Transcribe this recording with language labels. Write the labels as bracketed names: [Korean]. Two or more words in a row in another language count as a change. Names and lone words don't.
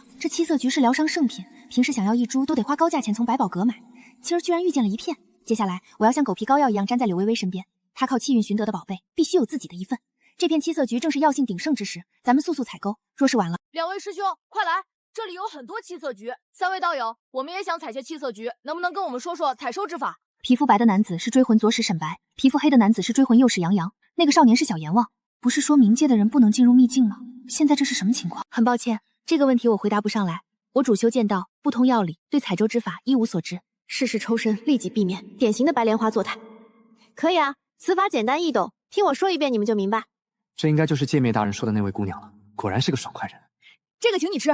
[Chinese] 這七色菊是療傷聖品，平時想要一株都得花高價錢從百寶閣買，今兒居然遇見了一片。接下來我要像狗皮膏藥一樣粘在柳微微身邊，她靠氣運尋得的寶貝，必須有自己的一份。這片七色菊正是藥性鼎盛之時，咱們速速採購，若是晚了…… 兩位師兄，快來！這裡有很多七色菊，三位道友，我們也想採些七色菊，能不能跟我們說說採收之法？皮膚白的男子是追魂左使沈白，皮膚黑的男子是追魂右使楊洋，那個少年是小閻王。不是說冥界的人不能進入秘境嗎？現在這是什麼情況？很抱歉，這個問題我回答不上來。我主修劍道，不通藥理，對採周之法一無所知。事事抽身，立即避免，典型的白蓮花作態。可以啊，此法簡單易懂，聽我說一遍你們就明白。這應該就是界面大人說的那位姑娘了，果然是個爽快人。這個請你吃。